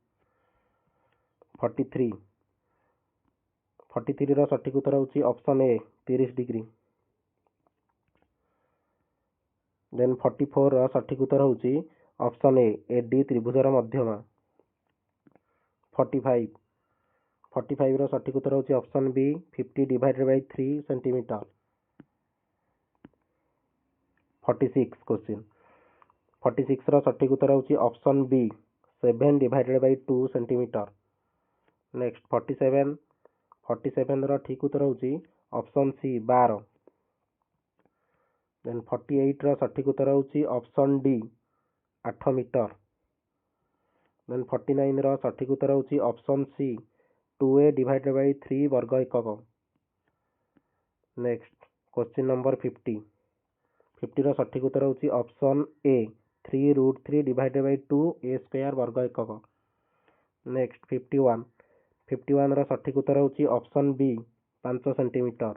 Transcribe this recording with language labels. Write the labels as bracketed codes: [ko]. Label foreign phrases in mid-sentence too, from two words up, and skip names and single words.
[or] 43 ର ସଠିକ ଉତ୍ତର ହେଉଛି [en] option A 30 degree. [or] ଦେନ୍ 44 ର ସଠିକ ଉତ୍ତର ହେଉଛି [en] option A [or] AD ତ୍ରିଭୁଜର ମଧ୍ୟମା। 45 ର ସଠିକ ଉତ୍ତର ହେଉଛି [en] option B 50 divided by 3 centimeter. [or] 46 ର ସଠିକ ଉତ୍ତର ହେଉଛି [en] option B 7 divided by 2 centimeter. [or] ନେକ୍ସଟ 47 ର ଠିକ ଉତ୍ତର ହେଉଛି [en] option C 12. [or] ଦେନ୍ 48 ର ସଠିକ ଉତ୍ତର ହେଉଛି [en] option D 8 meter. [or] ଦେନ୍ 49 ର ସଠିକ ଉତ୍ତର ହେଉଛି [en] option C 2A divided by 3 [or] ବର୍ଗ ଏକକ। [en] next question number 50 [or] ର ସଠିକ ଉତ୍ତର ହେଉଛି [en] option A 3√3 divided by 2 A square [or] ବର୍ଗ ଏକକ। ନେକ୍ସଟ 51 ର ସଠିକ ଉତ୍ତର ହେଉଛି [en] option B 5 centimeter.